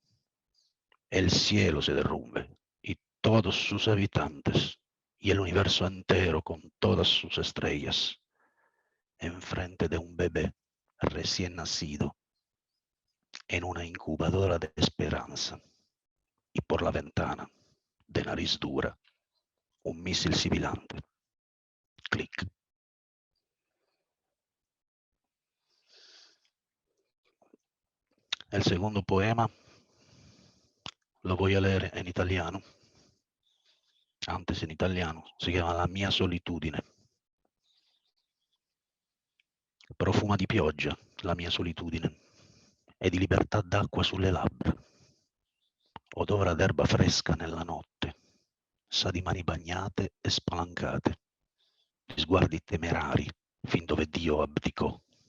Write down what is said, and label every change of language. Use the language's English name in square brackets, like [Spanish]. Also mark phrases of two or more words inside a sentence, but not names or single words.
[Spanish] El cielo se derrumbe y todos sus habitantes y el universo entero con todas sus estrellas enfrente de un bebé recién nacido en una incubadora de esperanza y por la ventana de nariz dura un misil sibilante. Clic. El segundo poema lo voy a leer en italiano. [Italian] Antes in italiano, si chiama La mia solitudine. Profuma di pioggia, la mia solitudine, e di libertà d'acqua sulle labbra. Odora d'erba fresca nella notte, sa di mani bagnate e spalancate, di sguardi temerari fin dove Dio abdicò.